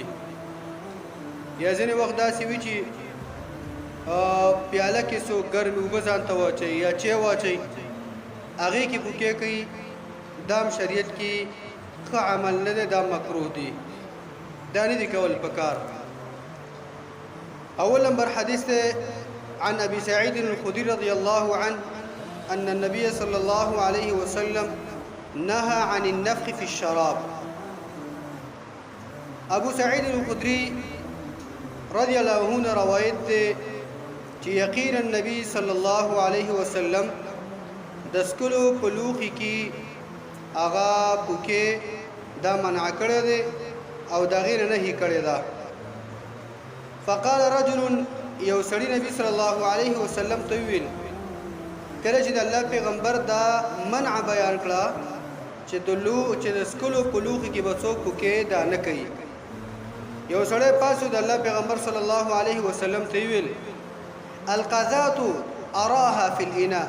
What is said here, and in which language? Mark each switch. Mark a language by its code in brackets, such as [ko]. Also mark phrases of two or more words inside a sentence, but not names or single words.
[ps] یا ځینې وخت داسې وي چې پیاله کې څوک ګرمې اوبه ځان ته واچوي یا چای واچوي، هغې کې پوکې کوي، دا هم شریعت کې ښه عمل نه دی، دا مکروه دی، دا نه دي کول پکار. اول نمبر حدیث ته [ar] عن ابي سعيد الخدري رضي الله عنه ان النبي صلى الله عليه وسلم نهى عن النفخ في الشراب. ابو سعيد الخدري رضي الله عنه [ps] روایت ده چې یقینا [ar] النبي صلى الله عليه وسلم [ps] د سکلو په لوښي کې هغه پوکې دا منع کړی دی او د هغې نه نهي کړی ده. [ar] فقال رجل، [ps] یو سړي نبی [ar] صلی الله علیه وسلم [ps] ته وویل، کله چې د الله پیغمبر دا منع بیان کړه چې د سکلو په لوښي کې به څوک پوکې دا نه کوي، یو سړی پاسو د الله پیغمبر [ar] صلی الله علیه وسلم [ps] ته وویل، [ar] القذات اراها فی الاناء.